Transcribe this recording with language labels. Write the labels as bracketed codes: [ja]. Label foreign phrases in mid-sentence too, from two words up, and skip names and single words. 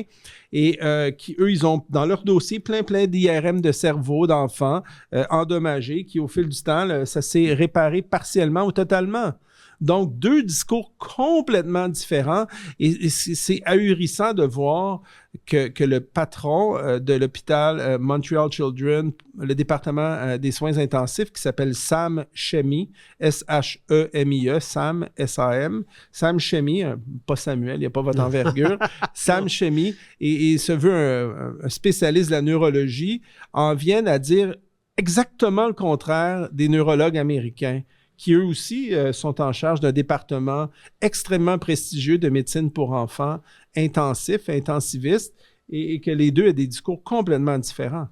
[fr] Et eux, ils ont dans leur dossier plein d'IRM de cerveau d'enfants endommagés qui, au fil du temps, ça s'est réparé partiellement ou totalement. Donc, 2 discours complètement différents et c'est ahurissant de voir que le patron de l'hôpital Montreal Children, le département des soins intensifs qui s'appelle Sam Shemy, S-H-E-M-I-E, Sam, S-A-M, Sam Shemy, pas Samuel, il n'y a pas votre envergure, Sam Shemy, et se veut un spécialiste de la neurologie, en viennent à dire exactement le contraire des neurologues américains, qui eux aussi sont en charge d'un département extrêmement prestigieux de médecine pour enfants, intensiviste, et que les deux ont des discours complètement différents.